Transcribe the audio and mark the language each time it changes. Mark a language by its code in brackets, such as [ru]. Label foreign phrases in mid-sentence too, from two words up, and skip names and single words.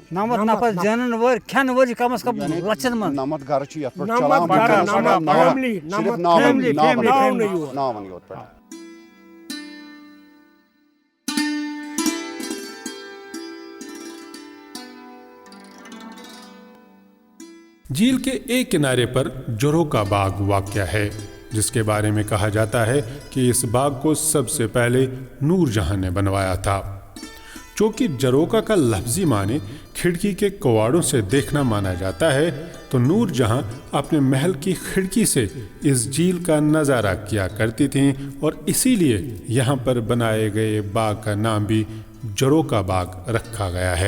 [ks] 9 نفر زینن وٲلۍ, کھٮ۪ن وٲلۍ کم از کم لچھن منٛز. 9 گرٕ چھِ یتھ پٮ۪ٹھ 9 چلاوان, فیملی, صرف 9 ناون یوت پٮ۪ٹھ. [ur] جھیل کے ایک کنارے پر جورو کا باغ واقع ہے, جس کے بارے میں کہا جاتا ہے کہ اس باغ کو سب سے پہلے نور جہاں نے بنوایا تھا. چونکہ جروکہ کا لفظی معنی کھڑکی کے کواڑوں سے دیکھنا مانا جاتا ہے، تو نور جہاں اپنے محل کی کھڑکی سے اس جھیل کا نظارہ کیا کرتی تھیں اور اسی لیے یہاں پر بنائے گئے باغ کا نام بھی جروکہ باغ رکھا گیا ہے.